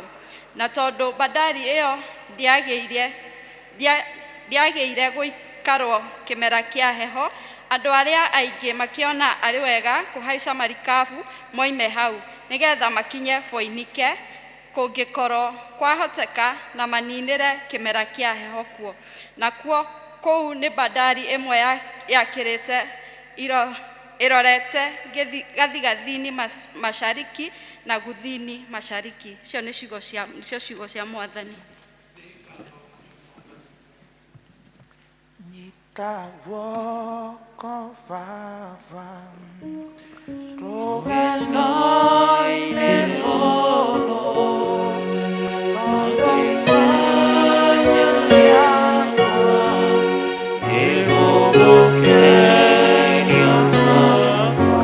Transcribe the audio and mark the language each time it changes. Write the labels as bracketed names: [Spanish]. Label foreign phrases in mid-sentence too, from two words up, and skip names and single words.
[Kikuyu] Na tondũ bandari ĩyo ndiagĩire gũikarwo kĩmera kĩa heho, andũ arĩa aingĩ makĩona arĩ wega kũhaica marikabu moime hau nĩgetha makinye Foinike kũngĩkorwo kwahoteka na maninĩre kĩmera kĩa heho kuo. Nakuo kũu nĩ bandari ĩmwe yakĩrĩte ĩrorete gathigathini mashariki na guthini mashariki. Icio nĩcio ciugo cia Mwathani. Nyita guoko Baba, rũgendo-inĩ rũrũ, tondũ itanya rĩakwa nĩ gũgũkenia Baba.